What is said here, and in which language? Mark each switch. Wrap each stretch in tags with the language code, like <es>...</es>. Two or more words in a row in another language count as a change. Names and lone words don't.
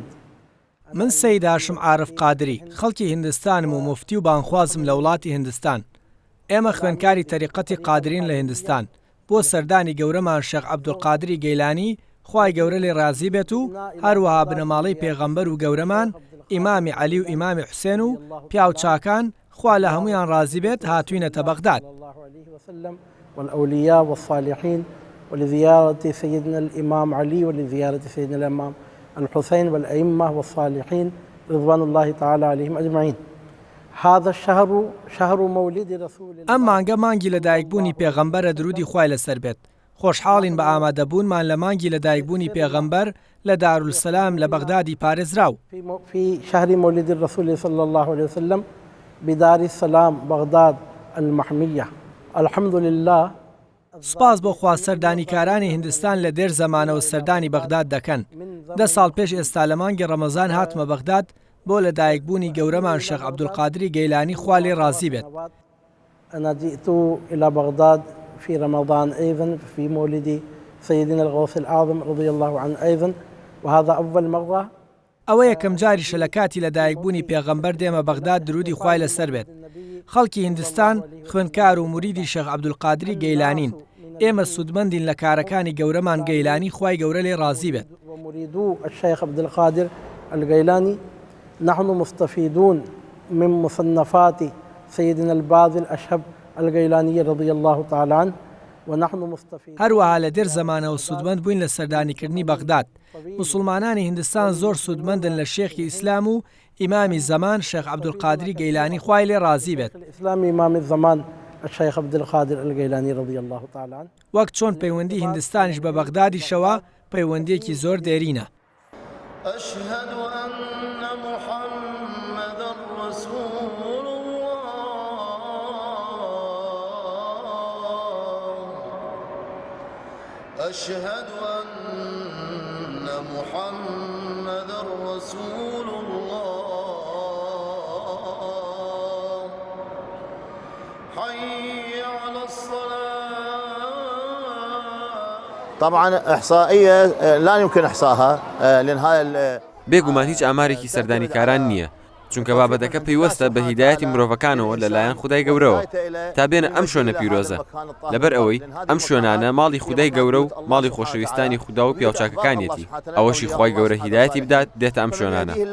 <ckb>من سید هاشم عارف قادری خەڵکی هندستانم و مفتی و بانخوازم لە وڵاتی هندستان. ئێمە خوێندکاری تەریقەتی قادرین لە هندستان. بۆ سەردانی گەورەمان شێخ عەبدولقادری گەیلانی خوای گەورە لێ رازی بێت و هەروەها بنەماڵەی پێغەمبەر و گەورەمان ئیمامی عەلی و ئیمامی حوسێن و پیاو چاکان خوا لە هەمویان رازی بێت هاتووینەتە بەغداد.</ckb> <ar>والأولياء والصالحين ولزيارة سيدنا الإمام علي ولزيارة سيدنا الإمام الحسين والأئمة والصالحين رضوان الله تعالى عليهم أجمعين. هذا الشهر شهر مولد رسول الله.</ar> <ckb>ئەم مانگە مانگی لەدایکبوونی پێغەمبەرە درودی خوای لەسەر بێت. خۆشحاڵین بە ئامادەبوونمان لە مانگی لەدایکبوونی پێغەمبەر لە دارولسەلام لە بەغدادی پارێزراو.</ckb> <ar>في شهر مولد الرسول صلى الله عليه وسلم بدار السلام بغداد المحمية. الحمد لله.</ar> <ckb>سپاس بۆ خوا سەردانیکارانی هندستان لە دێر زەمانەوە سەردانی بەغداد دەکەن. 10 ساڵ پێش ئێستا لە مانگی ڕەمەزان هاتمە بەغداد بۆ لەدایکبوونی گەورەمان شێخ عەبدولقادری گەیلانی خوا لێ رازی بێت.</ckb> <ar>أنا جئت إلى بغداد في رمضان أيضا في مولد سيدنا الغوث الأعظم رضي الله عنه أيضا وهذا أول مرة.</ar> <ckb>ئەوە یەکەم جاریشە لە کاتی لەدایکبوونی پێغەمبەر دێمە بەغداد درودی خوای لەسەر بێت. خەڵکی هندستان خوێندکار و موریدی شێخ عەبدولقادری گەیلانین. ئێمە سودمەندین لە کارەکانی گەورەمان گەیلانی خوای گەورە لێ رازی بێت.</ckb> <ar>ومريدو الشيخ عبد القادر الجيلاني نحن مستفيدون من مصنفات سيدنا الباذل الأشهب الجيلاني رضي الله تعالى عنه ونحن مستفيدون.</ar> <ckb>هەروەها لە دێر زەمانەوە سودمەند بووین لە سەردانیکردنی بەغداد. مسلمانانی هندستان زۆر سودمەندن لە شێخی ئیسلام و ئیمامی زەمان شێخ عەبدولقادری گەیلانی خوای لێ رازی بێت.</ckb> <ar>الإسلام إمام الزمان الشيخ عبد القادر الجيلاني رضي الله تعالى عنه.</ar> <ckb>وەک چۆن پەیوەندی هندستانیش بە بەغدادیشەوە پەیوەندیەکی زۆر دێرینە.</ckb> <ar>أشهد أن محمدا رسول الله أشهد أن محمدا رسول الله حي على الصلاة. طبعا إحصائية لا يمكن إحصاها لأن هاي</ar> <ckb>بێگومان هیچ ئامارێکی سەردانیکاران نییە چونکە بابەتەکە پەیوەستە بە هیدایەتی مرۆڤەکانەوە لەلایەن خودای گەورەوە تا بێنە ئەم شوێنە پیرۆزە لەبەر ئەوەی ئەم شوێنانە ماڵی خودای گەورە و ماڵی خۆشەویستانی خوددا و پیاوچاکەکانیەتی ئەوەشی خوای گەورە هیدایەتی بدات دێتە ئەم شوێنانە.</ckb>